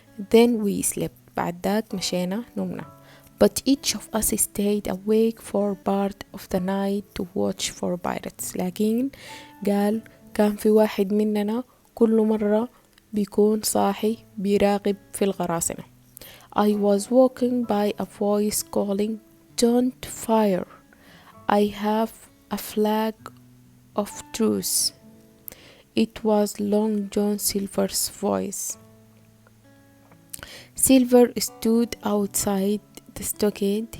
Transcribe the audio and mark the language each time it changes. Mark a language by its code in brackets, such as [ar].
[en] then we slept [ar] بعد ذاك مشينا نمنا. [en] but each of us stayed awake for part of the night to watch for pirates. [ar] لكن قال كان في واحد مننا كل مرة بيكون صاحي بيراقب في القراصنة. [en] I was walking by a voice calling, "Don't fire. I have a flag of truce." It was Long John Silver's voice. Silver stood outside the stockade.